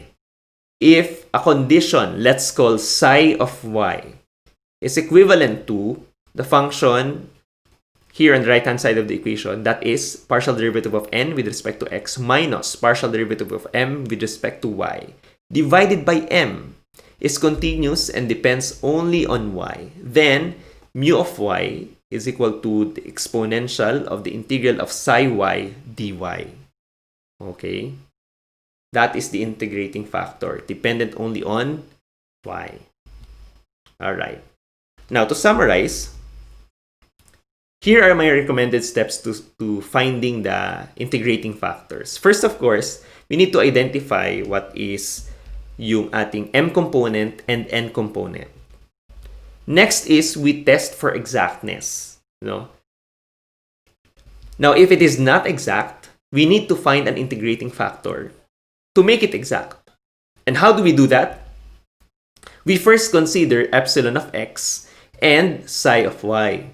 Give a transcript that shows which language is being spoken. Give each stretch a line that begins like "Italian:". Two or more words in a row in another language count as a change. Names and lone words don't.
English: If a condition, let's call psi of y, is equivalent to the function here on the right-hand side of the equation, that is partial derivative of n with respect to x minus partial derivative of m with respect to y, divided by m, is continuous and depends only on y, then mu of y is equal to the exponential of the integral of psi y dy. Okay? That is the integrating factor, dependent only on y. Alright. Now, to summarize, here are my recommended steps to finding the integrating factors. First, of course, we need to identify what is
Filipino: yung ating
English: m component and n component. Next is we test for exactness. No? Now, if it is not exact, we need to find an integrating factor to make it exact. And how do we do that? We first consider epsilon of x and psi of y.